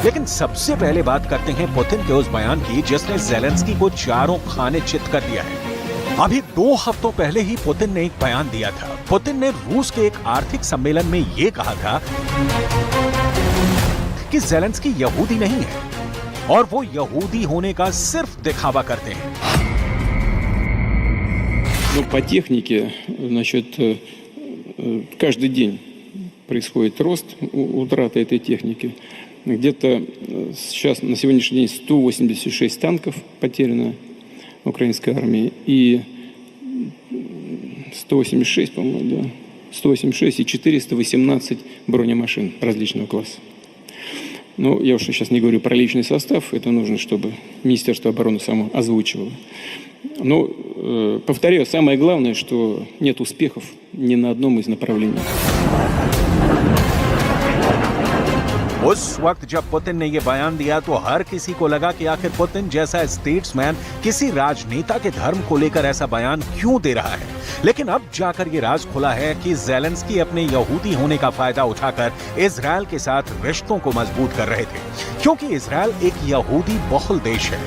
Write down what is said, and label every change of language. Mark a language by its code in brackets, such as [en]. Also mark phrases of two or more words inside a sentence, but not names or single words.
[hi] लेकिन सबसे पहले बात करते हैं पुतिन के उस बयान की जिसने ज़ेलेंस्की को चारों खाने चित कर दिया है। अभी 2 हफ्तों पहले ही पुतिन ने एक बयान दिया था। पुतिन ने रूस के एक आर्थिक सम्मेलन में यह कहा था कि ज़ेलेंस्की यहूदी नहीं है और वो यहूदी होने का सिर्फ दिखावा करते हैं। [ru] Ну, по технике, значит, каждый день происходит рост, утрата этой техники. Где-то сейчас, на сегодняшний день, 186 танков потеряно украинской армии. И 186, по-моему, да. 186 и 418 бронемашин различного класса. Но я уж сейчас не говорю про личный состав. Это нужно, чтобы Министерство обороны само озвучивало. Но, повторяю, самое главное, что нет успехов ни на одном из направлений. [hi] उस वक्त जब पुतिन ने यह बयान दिया तो हर किसी को लगा कि आखिर पुतिन जैसा स्टेट्समैन किसी राजनेता के धर्म को लेकर ऐसा बयान क्यों दे रहा है। लेकिन अब जाकर यह राज खुला है कि ज़ेलेंस्की अपने यहूदी होने का फायदा उठाकर इजराइल के साथ रिश्तों को मजबूत कर रहे थे, क्योंकि इजराइल एक यहूदी बहुल देश है।